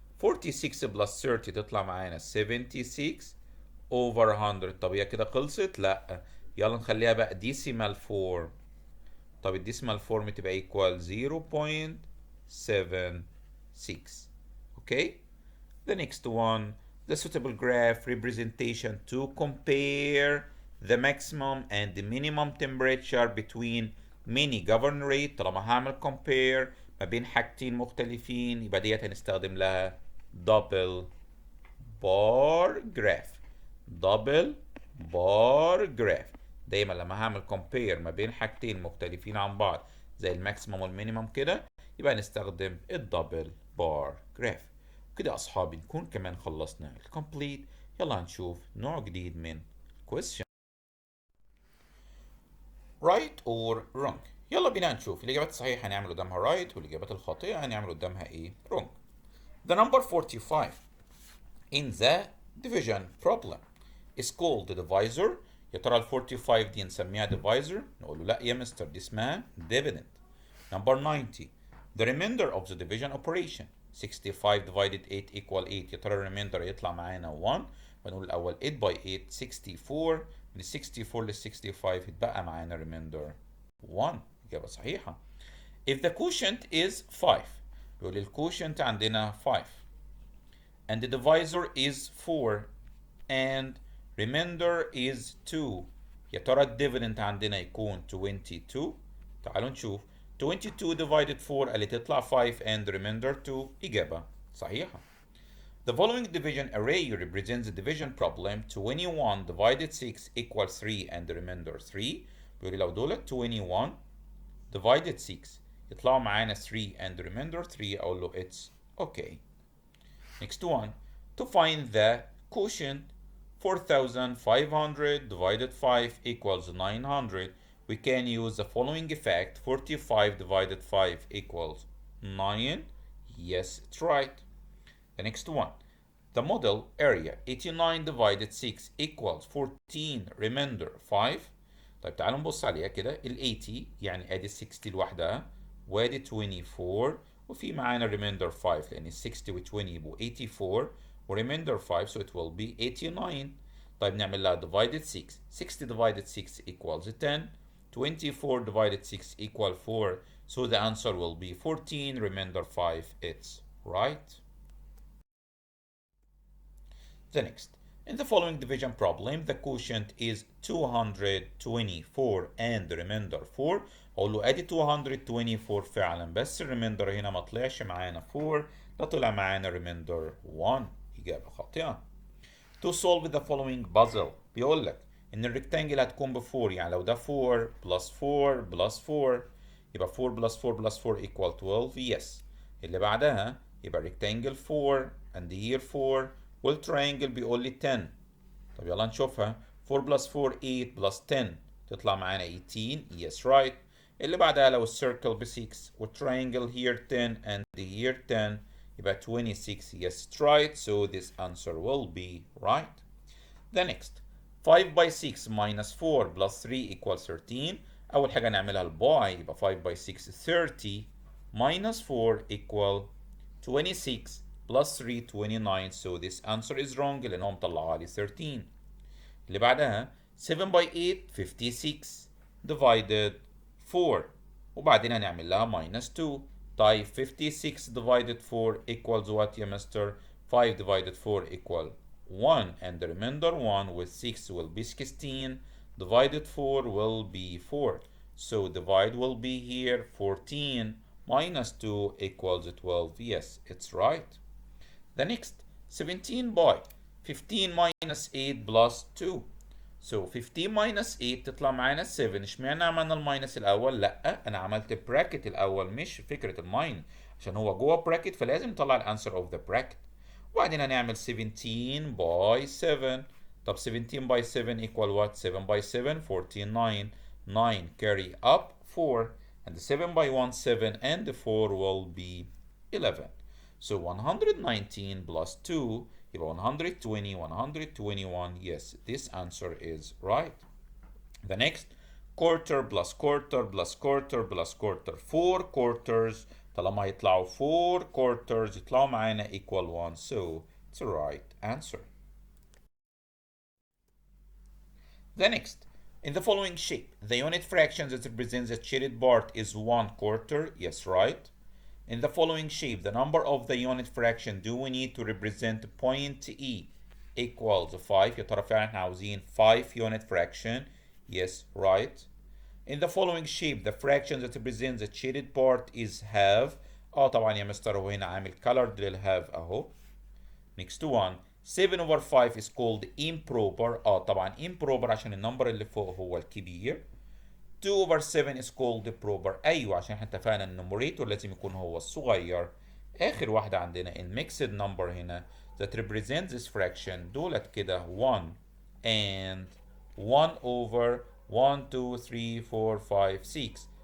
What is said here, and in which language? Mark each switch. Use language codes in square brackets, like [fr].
[ar] 46 بلس 30 تطلع معانا 76 over 100. طب هي كده خلصت؟ لا، يلا نخليها بقى decimal form. طب الديسمال فورم تبقى ايكوال 0.76. اوكي. [en] The next one, the suitable graph representation to compare the maximum and the minimum temperature between many governorate. [ar] طالما هعمل compare ما بين حاجتين مختلفين يبقى ديت هنستخدم لها double bar graph. [en] double bar graph. [ar] دايما لما هعمل compare ما بين حاجتين مختلفين عن بعض زي الماكسيمم والمينيمم كده يبقى نستخدم الدبل بار جراف. كده يا اصحابي نكون كمان خلصنا الكومبليت. يلا هنشوف نوع جديد من question. [en] right or wrong. [ar] يلا بينا نشوف الاجابات الصحيحه هنعمل قدامها right والاجابات الخاطئه هنعمل قدامها ايه wrong. [en] The number 45 in the division problem is called the divisor. [ar] يا ترى ال 45 دي نسميها divisor؟ نقول له لا يا مستر دي اسمها dividend. [en] Number 90 the remainder of the division operation 65 divided 8 equal 8. [ar] يا ترى remainder يطلع معانا 1. فنقول الأول 8 by 8 64. من 64 لل 65 يتبقى معانا remainder 1. إجابة صحيحة. [en] If the quotient is 5 [ar] بيقول الكوشنت عندنا 5 [en] and the divisor is 4 and remainder is 2. [ar] يا ترى الديفيدند عندنا يكون 22. تعالوا نشوف. [en] 22 divided 4 [ar] اللي تطلع [en] 5 and remainder 2. [ar] إجابة صحيحة. [en] The following division array represents the division problem. 21 divided 6 equals 3 and the remainder 3. [ar] بيقول لي لو دولت 21 divided 6 يطلعوا معانا 3 and the remainder 3 أقول له [en] it's okay. Next one, to find the quotient 4500 divided 5 equals 900. We can use the following effect. 45 divided 5 equals 9. Yes, it's right. The next one, the model area 89 divided 6 equals 14 remainder 5. [ar] طيب تعالوا نبص عليها كده. ال 80 يعني ادي ال 60 لوحدها وادي 24 وفي معانا remainder 5 لان ال 60 و 20 يبقوا 84 و remainder 5 [en] so it will be 89. [ar] طيب نعمل لها divided 6. [en] 60 divided 6 equals 10. 24 divided 6 equal 4 so the answer will be 14 remainder 5. It's right. The next, in the following division problem, the quotient is 224 and the remainder 4. [ar] أقول له أدي 224 فعلا بس الريميندر هنا ما طلعش معانا 4 ده طلع معانا remainder 1. إجابة خاطئة. [en] To solve the following puzzle [ar] بيقول لك إن الريكتانجل هتكون ب 4 يعني لو ده 4 plus 4 plus 4 يبقى 4 plus 4 plus 4 equal 12. [en] Yes. [ar] اللي بعدها يبقى rectangle [en] 4 and here 4 [ar] والترينجل بيقول لي 10. طب يلا نشوفها. [en] 4 plus 4 8 plus 10 [ar] تطلع معانا [en] 18. Yes right. [ar] اللي بعدها لو السيركل ب 6 والترينجل [en] here 10 and here 10 [ar] يبقى 26. [en] Yes it's right. So this answer will be right. The next 5 by 6 minus 4 plus 3 equals 13. [ar] أول حاجة نعملها الباي يبقى [en] 5 by 6 30 minus 4 equal 26 plus 3 29 so this answer is wrong [ar] لأنهم طلعوا لي 13. اللي بعدها 7 by 8 56 divided 4 وبعدين هنعمل لها minus 2. [en] طيب 56 divided 4 equals what [ar] يا مستر؟ [en] 5 divided 4 equal 1 and the remainder 1 with 6 will be 16 divided 4 will be 4 so divide will be here 14 minus 2 equals 12. Yes it's right. The next 17 by 15 minus 8 plus 2 so 15 minus 8 [ar] تطلع معانا [en] 7. [ar] اشمعنى عملنا الماينس الاول؟ لا انا عملت براكت الاول مش فكره الماين عشان هو جوه براكت فلازم نطلع الانسر اوف ذا براكت. وبعدين هنعمل 17 by 7. [en] طب 17 by 7 equal what؟ 7 by 7 49 9 carry up 4 and 7 by 1 7 and the 4 will be 11. So 119 plus 2 يبقى 120 121. Yes, this answer is right. The next quarter plus quarter plus quarter plus quarter 4 quarters. [ar] طالما يطلعوا 4 quarters يطلعوا معانا equal 1. [en] So it's the right answer. The next, in the following shape, the unit fraction that represents the shaded part is 1 quarter. Yes, right. In the following shape, the number of the unit fraction do we need to represent point E equals 5. [ar] يا ترى فعلا احنا عاوزين [en] 5 unit fraction. Yes, right. In the following shape, the fraction that represents the shaded part is half. [ar] طبعا يا مستر هو هنا عامل colored للhalf اهو. [en] Next one, 7 over 5 is called improper. [ar] طبعا improper عشان النمبر اللي فوق هو الكبير. [en] 2 over 7 is called proper. [ar] ايوه عشان احنا اتفقنا ان النوميريتور لازم يكون هو الصغير. اخر واحده عندنا الميكسد نمبر هنا [en] that represents this fraction [ar] دولت كده 1 and 1 over 1 2 3 4 5 6.